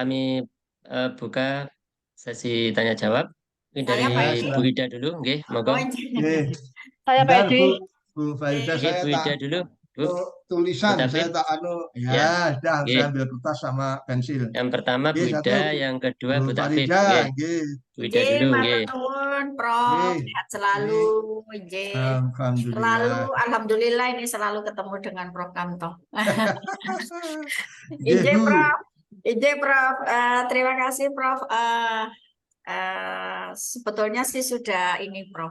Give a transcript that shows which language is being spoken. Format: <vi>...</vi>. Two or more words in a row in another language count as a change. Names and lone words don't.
<id>kami buka sesi tanya jawab. Mungkin dari Saya Pak Ya, Edi. Bu silakan. Ida dulu,</id> <jv>nggih, monggo.</jv> <id>Oh, Oke. Saya Pak Bentar, Edi. Bu Farida, Nggih, saya Bu tak Ida dulu, Bu. Bu tulisan, saya Tapin. tak anu. Ya, Ya, sudah, saya nggih. ambil kertas sama pensil. Yang pertama Oke, Bu satu, Ida, yang kedua Bu Bu Takfif, Farida, nggih. oke, Bu Ida J, dulu, matur nggih. nuwun, Prof. oke, Sehat selalu, J. Selalu, Alhamdulillah. alhamdulillah ini selalu ketemu dengan Prof Kamto. Oke, IJ, Bu. Prof. IJ, Prof. Terima kasih, Prof. Sebetulnya sih sudah ini, Prof.</id>